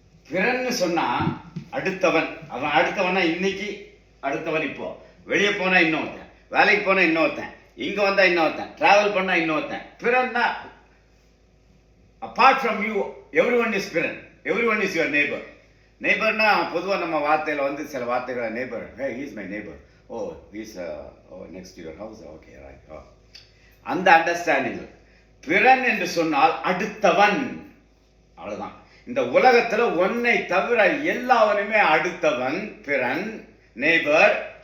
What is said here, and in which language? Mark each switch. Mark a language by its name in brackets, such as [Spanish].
[Tamil] பிறன்னு சொன்னா அடுத்தவன். அவன் அடுத்தவனா இன்னைக்கு, அடுத்தவன் இப்போ. வெளியே போனா இன்னொருத்தன், வேலைக்கு போனா இன்னொருத்தன், இங்க வந்தா இன்னொருத்தன், டிராவல் பண்ணா இன்னொருத்தன். [English] பிறன்னா apart from you everyone is பிறன். everyone is your neighbor. [Tamil] நெய்பர்னா பொதுவாக நம்ம வார்த்தையில் வந்து சில வார்த்தைகளை neighbour, [English] hey he is my neighbor, oh he is next to your house, okay right. [Tamil] அந்த அண்டர்ஸ்டாண்டிங். பிறன் என்று சொன்னால் அடுத்தவன், அவ்வளவுதான். இந்த உலகத்துல உன்னை தவிர எல்லாவனுமே அடுத்தவன், பிறன், நெய்பர்.